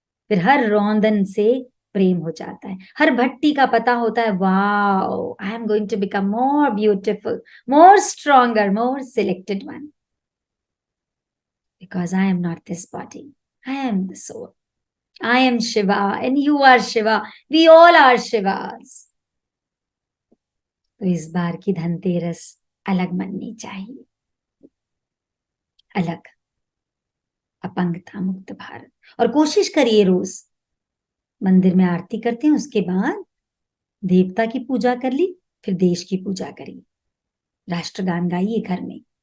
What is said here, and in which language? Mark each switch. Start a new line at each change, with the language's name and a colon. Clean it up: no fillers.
Hindi: फिर हर रौंदन से प्रेम हो जाता है। हर भट्टी का पता होता है,
English: Wow I am going to become more beautiful, more stronger, more selected one, because I am not this body, I am the soul. I am Shiva and you are Shiva. We all are Shivas.
Hindi: तो इस बार की धनतेरस अलग मननी चाहिए, अलग, अपंगता मुक्त भारत। और कोशिश करिए रोज मंदिर में आरती करते हैं, उसके बाद देवता की पूजा कर ली, फिर देश की पूजा करिए, राष्ट्रगान गाइए घर में।